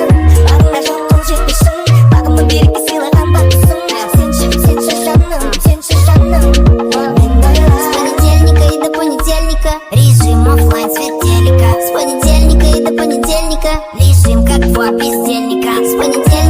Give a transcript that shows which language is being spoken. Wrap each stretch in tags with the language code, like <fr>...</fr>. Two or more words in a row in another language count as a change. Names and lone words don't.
<kk>Бағыңа жоқ қол жетпесін, бағымды берекке сыйлаған бақытсың. Сенші жаным, сенші жаным. Мен ойлап</kk> <ru>с понедельника и до понедельника режим оффлайн, свет телека. С понедельника и до понедельника режим как два бездельника. С понедельника</ru>